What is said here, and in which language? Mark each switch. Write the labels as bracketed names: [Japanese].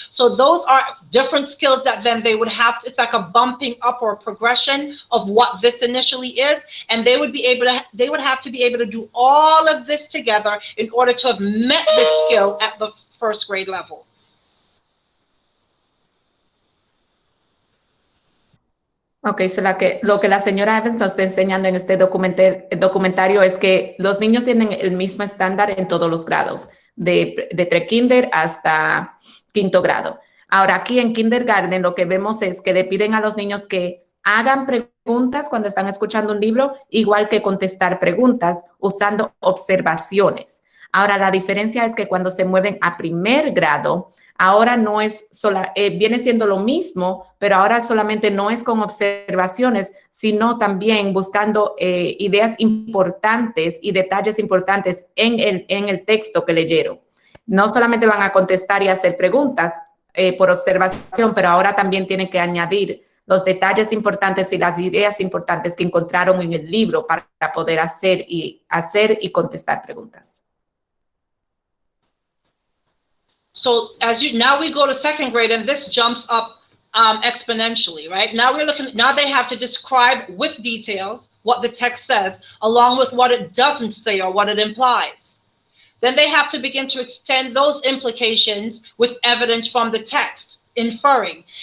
[English] So those are different skills that then they would have to, it's like a bumping up or a progression of what this initially is, and they would have to be able to do all of this together in order to have met this skill at the 1st grade level. [Spanish] Ok, so lo que la señora Evans nos está enseñando en este documentario es que los niños tienen el mismo estándar en todos los grados, de pre-kinder hasta 5º grado. Ahora, aquí en kindergarten lo que vemos es que le piden a los niños que hagan preguntas cuando están escuchando un libro, igual que contestar preguntas usando observaciones. Ahora, la diferencia es que cuando se mueven a 1er grado, ahora no es viene siendo lo mismo, pero ahora solamente no es con observaciones, sino también buscando ideas importantes y detalles importantes en el texto que leyeron. No solamente van a contestar y hacer preguntas por observación, pero ahora también tienen que añadir los detalles importantes y las ideas importantes que encontraron en el libro para poder hacer y contestar preguntas. [English] So now we go to second grade, and this jumps up exponentially, right? Now they have to describe with details what the text says, along with what it doesn't say or what it implies. Then they have to begin to extend those implications with evidence from the text, inferring.